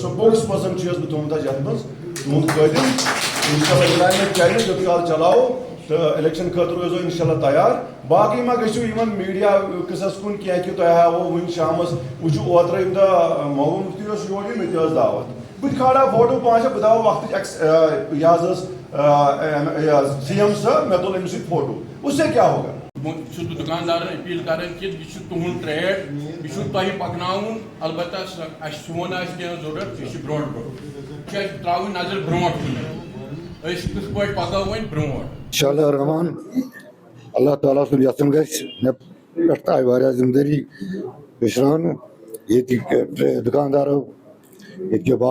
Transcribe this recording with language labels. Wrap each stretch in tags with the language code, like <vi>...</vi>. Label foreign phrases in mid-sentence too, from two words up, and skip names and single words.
<ks>سپوکس پٔرسن چھُس بہٕ تھوٚومُت حظ یتھ منٛز تُہُنٛد خٲطرٕ انشاءاللہ مےٚ چلہِ یوٚت کال چلاوو تہٕ الیکشن خٲطرٕ روزو انشاءاللہ تیار باقٕے ما گٔژھِو یِمن میٖڈیا قٕصس کُن کینٛہہ کہِ تۄہہِ ہاوو وٕنۍ شامس وٕچھِو اوترٕ ییٚمہِ دۄہ محبوٗب مُفتی اوس یور مےٚ تہِ ٲس دعوت بہٕ تہِ کھالہا فوٹو پانٛژھ شےٚ بہٕ دپہا وقتٕچ یہِ حظ ٲس سی ایم صٲب مےٚ تُل أمِس سۭتۍ فوٹو</ks> <ur>اس سے کیٛاہ ہوگا</ur> <ks>چھُس بہٕ دُکاندارن اپیٖل کران کہِ یہِ چھُ تُہُنٛد ٹریڈ یہِ چھُ تۄہہِ پکناوُن البتہ اَسہِ سون آسہِ کینٛہہ ضروٗرت یہِ چھُ برونٛٹھ برونٛٹھ یہِ چھُ اَسہِ ترٛاوٕنۍ نظر برونٛٹھ کُن أسۍ کِتھ پٲٹھۍ پکو وۄنۍ برونٛٹھ انشاءاللہ الرحمان اللہ تعالیٰ سُنٛد یژھُن گژھِ مےٚ پٮ۪ٹھ آیہِ واریاہ ذمہٕ دٲری پٔشراونہٕ ییٚتِکۍ دُکاندارو ییٚتہِ کیو</ks>